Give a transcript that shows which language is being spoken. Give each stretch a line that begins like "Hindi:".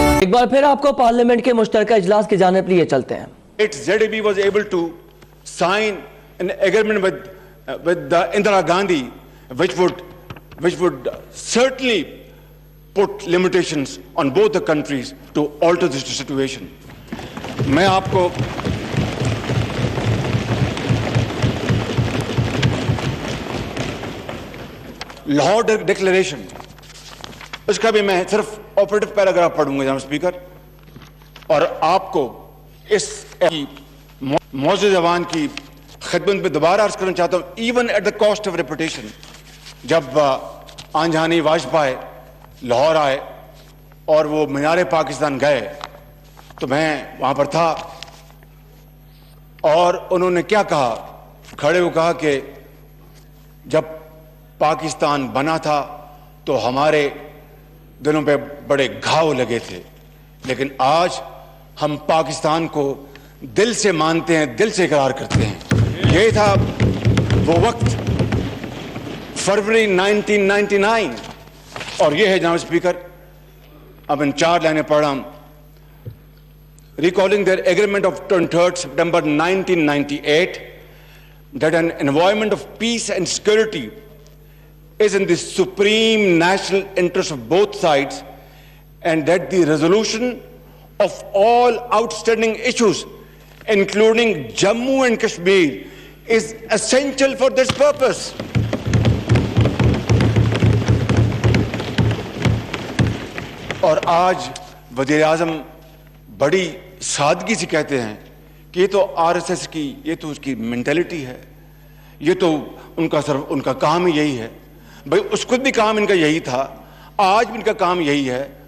Urdu: بار پھر آپ کو پارلیمنٹ کے مشترکہ اجلاس کی جانب لیے چلتے ہیں.
English: ZAB was able to sign an agreement with Indira Gandhi, which would certainly put limitations on both the countries to alter this situation.
Urdu: میں آپ کو لاہور ڈکلیریشن اس کا بھی میں صرف آپریٹو پیراگراف پڑھوں گا جناب اسپیکر, اور آپ کو اس معزز زبان کی خدمت میں دوبارہ عرض کرنا چاہتا ہوں,
English: Even at the cost of reputation.
Urdu: جب آنجہانی واجپئی لاہور آئے اور وہ مینار پاکستان گئے تو میں وہاں پر تھا, اور انہوں نے کیا کہا, کھڑے ہو کہا کہ جب پاکستان بنا تھا تو ہمارے دلوں پہ بڑے گھاؤ لگے تھے, لیکن آج ہم پاکستان کو دل سے مانتے ہیں, دل سے اقرار کرتے ہیں. یہ تھا وہ وقت, فروری 1999. اور یہ ہے جناب اسپیکر, اب ان 4 لائنیں پڑھ رہا ہوں.
English: Recalling their agreement of 23rd September 1998 that an environment of peace and security is in the supreme national interest of both sides, and that the resolution of all outstanding issues, including Jammu and Kashmir, is essential for this purpose.
Urdu: اور آج وزیر اعظم بڑی سادگی سے کہتے ہیں کہ یہ تو RSS کی, یہ تو اس کی مینٹلٹی ہے, یہ تو ان کا کام ہی یہی ہے. بھائی اس خود بھی کام ان کا یہی تھا, آج بھی ان کا کام یہی ہے.